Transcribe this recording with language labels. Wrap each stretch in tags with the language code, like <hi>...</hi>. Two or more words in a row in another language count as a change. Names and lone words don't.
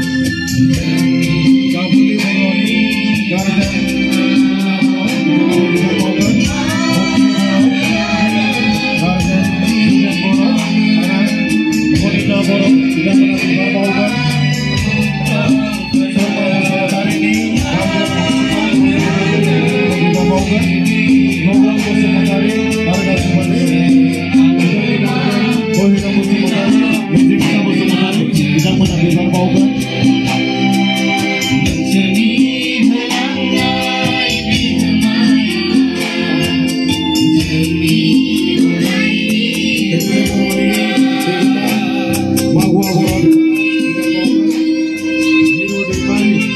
<brx>गाबुलि बर'नि गारजेन बिथाङा बिबार बावगोन गारजेन सुजेन बर' आरो कनिका बर' बिथांमोना बिबार बावगोन शर्मा बसुमतारिनि Noblang Bosumतारि Harga Sumali Bohira Bosumतारि Mujiksa Bosumतारि बिथांमोना बिबार बावगोन Magua बर' हिरु दैमारि</brx>